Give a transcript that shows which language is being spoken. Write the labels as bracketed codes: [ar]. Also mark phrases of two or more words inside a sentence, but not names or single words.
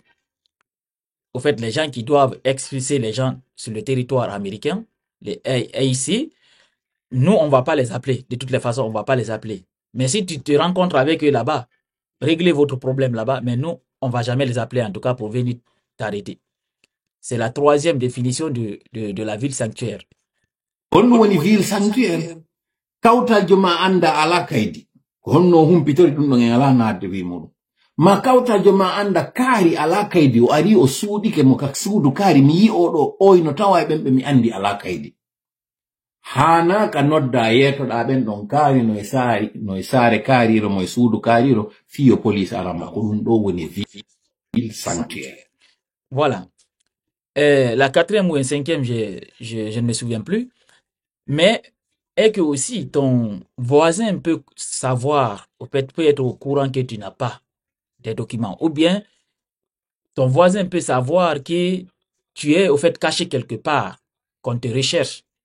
[fr] Au fait, les gens qui doivent expulser les gens sur le territoire américain, les AIC, nous, on ne va pas les appeler. De toutes les façons, on ne va pas les appeler. Mais si tu te rencontres avec eux là-bas, réglez votre problème là-bas, mais nous, on ne va jamais les appeler en tout cas pour venir t'arrêter. C'est la troisième définition de la ville sanctuaire. [ff] Honno woni [fr] ville sanctuaire [ff] kawtal joma anda ala kaydi honno humpitori ɗum ɗon en ala nadde wi muɗum ma kawtal joma anda kaari ala kaydi o ari o suudike mo ka suudu kaari mi yi oɗo oyno tawa e ɓemɓe mi andi ala kaydi hana ka nodda yetoɗa ɓen ɗon kaari no e saare kaariro mo e suudu kaariro fiyo police arama ko ɗum ɗo woni [fr] ville sanctuaire. Voilà. La quatrième ou un cinquième, je ne me souviens plus. Mais est que aussi ton voisin peut savoir, peut être au courant que tu n'as pas des documents. Ou bien ton voisin peut savoir que tu es au fait caché quelque part, qu'on te recherche.